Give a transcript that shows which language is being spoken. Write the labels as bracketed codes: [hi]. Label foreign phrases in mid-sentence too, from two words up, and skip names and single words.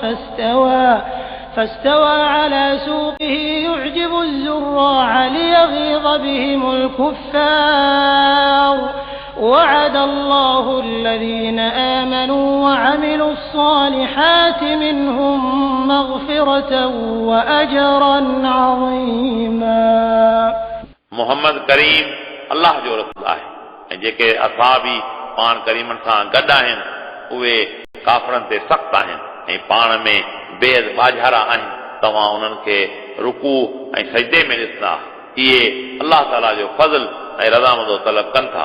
[ar] فاستوى على سوقه يعجب الزراع ليغيظ بهم الكفار وعد الله الذين آمنوا وعملوا الصالحات منهم مغفرة وأجرا عظيما. [sd] मोहम्मद करीम अल्लाह जो रसूल आहे ऐं जेके असहाबी पाण करीमनि सां गॾु आहिनि उहे काफ़रनि ते सख़्तु आहिनि ऐं पाण में बेहद बाझारा आहिनि. तव्हां उन्हनि खे रुकू ऐं सजदे में ॾिसंदा. इहे अल्लाह ताला जो फज़ल ऐं रज़ामंदो तलब कनि था.